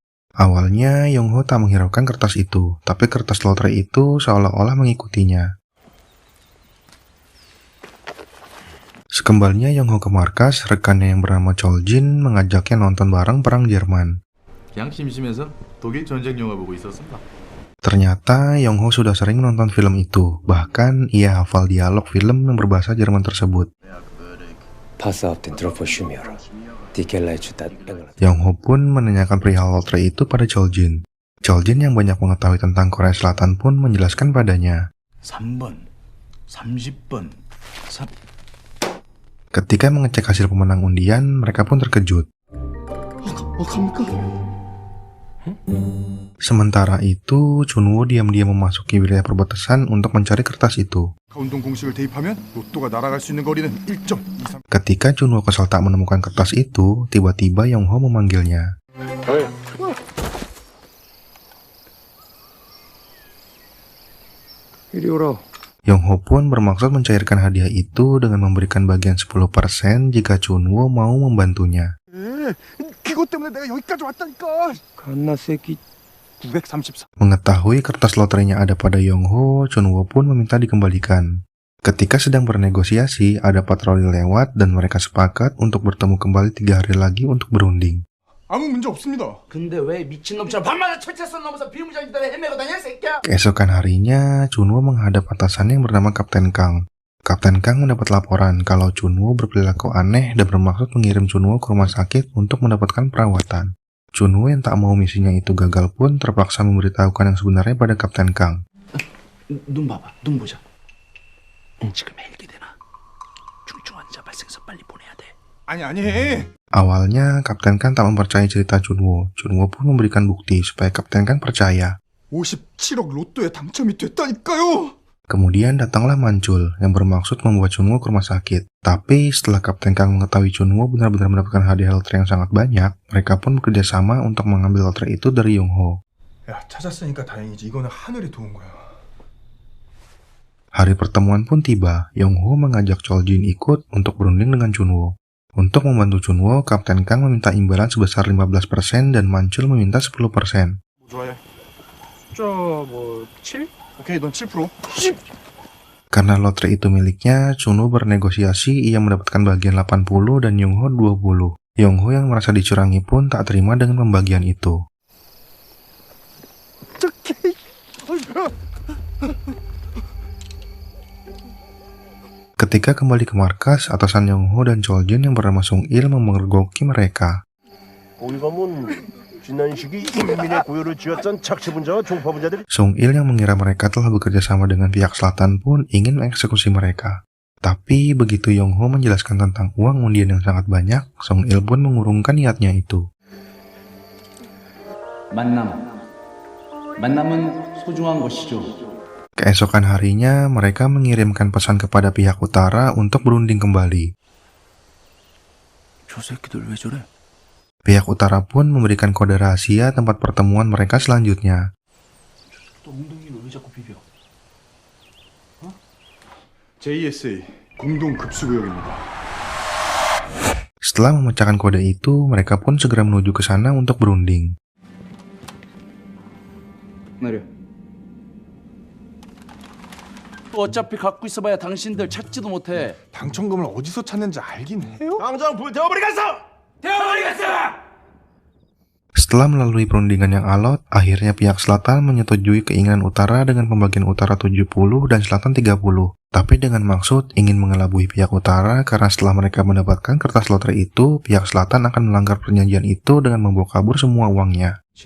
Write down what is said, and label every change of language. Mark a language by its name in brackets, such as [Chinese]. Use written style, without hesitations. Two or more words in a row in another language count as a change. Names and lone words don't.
[Indonesian] Awalnya, Yong-ho tak menghiraukan kertas itu, tapi kertas lotre itu seolah-olah mengikutinya. Sekembalinya Yong-ho ke markas, rekannya yang bernama Chol-jin mengajaknya nonton bareng Perang Jerman. [Korean] 그냥 심심해서 독일 전쟁 영화 보고 있었습니다. [Indonesian] Ternyata Yong-ho sudah sering menonton film itu, bahkan ia hafal dialog film yang berbahasa Jerman tersebut. Yong-ho pun menanyakan perihal lotre itu pada Chol-jin. Chol-jin yang banyak mengetahui tentang Korea Selatan pun menjelaskan padanya. [Korean] 3번, 30번, [Indonesian] Ketika mengecek hasil pemenang undian, mereka pun terkejut. Sementara itu, Chun-wo diam-diam memasuki wilayah perbatasan untuk mencari kertas itu. [Korean] 운동 공식을 대입하면 로또가 날아갈 수 있는 거리는 1.23. [Indonesian] Ketika Chun-wo kesal tak menemukan kertas itu, tiba-tiba Yong-ho memanggilnya. Yongho pun bermaksud mencairkan hadiah itu dengan memberikan bagian 10% jika Chunwoo mau membantunya. [Korean] 그것 때문에 내가 여기까지 왔다니까. 갓나새끼 934. [Indonesian] Mengetahui kertas loterinya ada pada Yongho, Chunwoo pun meminta dikembalikan. Ketika sedang bernegosiasi, ada patroli lewat dan mereka sepakat untuk bertemu kembali 3 hari lagi untuk berunding. [Korean] 아무 문제 없습니다. 근데 왜 미친놈처럼 밤마다 철책선 넘어서 비무장 기다려 헤매고 다녀 새끼야? [Indonesian] Keesokan harinya, Chunwoo menghadap atasannya yang bernama Kapten Kang. Kapten Kang mendapat laporan kalau Chunwoo berperilaku aneh dan bermaksud mengirim Chunwoo ke rumah sakit untuk mendapatkan perawatan. Chunwoo yang tak mau misinya itu gagal pun terpaksa memberitahukan yang sebenarnya pada Kapten Kang. [Korean] 눈 봐봐, 눈 보자. 지금 헬기 되나? 중증 환자 발생해서 빨리 보내야 돼. 아니. [Indonesian] Awalnya, Kapten Kang tak mempercayai cerita Chunwoo. Chunwoo pun memberikan bukti supaya Kapten Kang percaya. [Korean] 57억 로또에 당첨이 됐다니까요. [Indonesian] Kemudian datanglah Mancul yang bermaksud membawa Chunwoo ke rumah sakit. Tapi setelah Kapten Kang mengetahui Chunwoo benar-benar mendapatkan hadiah lotre yang sangat banyak, mereka pun bekerja sama untuk mengambil lotre itu dari Yongho. [Korean] 야, 찾았으니까 다행이지. 이거는 하늘이 도운 거야. [Indonesian] Hari pertemuan pun tiba. Yongho mengajak Choljin ikut untuk berunding dengan Chunwoo. Untuk membantu Chunwoo, Kapten Kang meminta imbalan sebesar 15% dan Mancul meminta 10%. [Korean] 좋아해. 7? 오케이, 넌 7%. [Indonesian] Karena lotre itu miliknya, Chunwoo bernegosiasi ia mendapatkan bagian 80 dan Yongho 20. Yongho yang merasa dicurangi pun tak terima dengan pembagian itu. Ketika kembali ke markas, atasan Yongho dan Choljin yang bernama Sung Il memergoki mereka. Sung Il yang mengira mereka telah bekerja sama dengan pihak selatan pun ingin mengeksekusi mereka. Tapi begitu Yongho menjelaskan tentang uang undian yang sangat banyak, Sung Il pun mengurungkan niatnya itu. [Korean] 만남은 소중한 것이죠. [Indonesian] Keesokan harinya, mereka mengirimkan pesan kepada pihak utara untuk berunding kembali. [Korean] 저 새끼들 왜 저래? [Indonesian] Pihak utara pun memberikan kode rahasia tempat pertemuan mereka selanjutnya. [Korean] 또 엉덩이를 왜 자꾸 비벼? JSA 공동 급수구역입니다. [Indonesian] Setelah memecahkan kode itu, mereka pun segera menuju ke sana untuk berunding. [Korean] 내려. 어차피 갖고 있어봐야 당신들 찾지도 못해. 당첨금을 어디서 찾는지 알긴 해요? 당장 불태워버리겠어! [Indonesian] Setelah melalui perundingan yang alot, akhirnya pihak selatan menyetujui keinginan utara dengan pembagian utara 70 dan selatan 30. Tapi dengan maksud ingin mengelabui pihak utara karena setelah mereka mendapatkan kertas lotre itu, pihak selatan akan melanggar perjanjian itu dengan membawa kabur semua uangnya.